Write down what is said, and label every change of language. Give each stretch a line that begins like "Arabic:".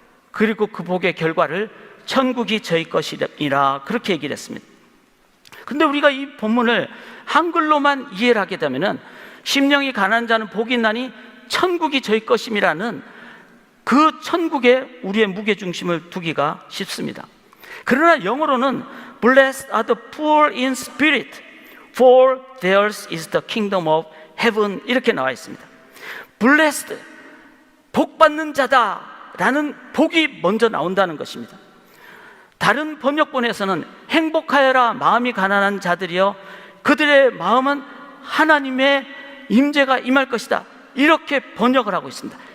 Korean: 그리고 그 복의 결과를 천국이 저희 것이라 그렇게 얘기를 했습니다. 근데 우리가 이 본문을 한글로만 이해를 하게 되면은 심령이 가난한 자는 복이 있나니 천국이 저희 것임이라는 그 천국에 우리의 무게중심을 두기가 쉽습니다. 그러나 영어로는
English: Blessed are the poor in spirit, for theirs is the kingdom of heaven
Korean: 이렇게 나와 있습니다. Blessed, 복받는 자다라는 복이 먼저 나온다는 것입니다. 다른 번역본에서는 행복하여라 마음이 가난한 자들이여 그들의 마음은 하나님의 임재가 임할 것이다 이렇게 번역을 하고 있습니다.